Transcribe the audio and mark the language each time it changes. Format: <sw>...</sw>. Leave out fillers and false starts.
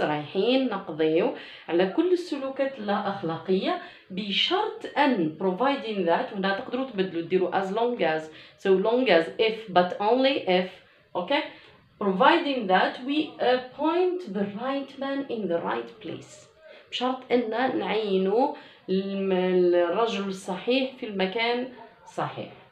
<ar>رايحين نقضيو على كل السلوكات اللا أخلاقية بشرط أن</ar> <en>providing that</en> <ar>ولا تقدروا تبدلوا تديروا</ar> <en>as long as if but only if. Okay, providing that we appoint the right man in the right place.</en> <ar>بشرط أن نعينوا الرجل الصحيح في المكان الصحيح.</ar>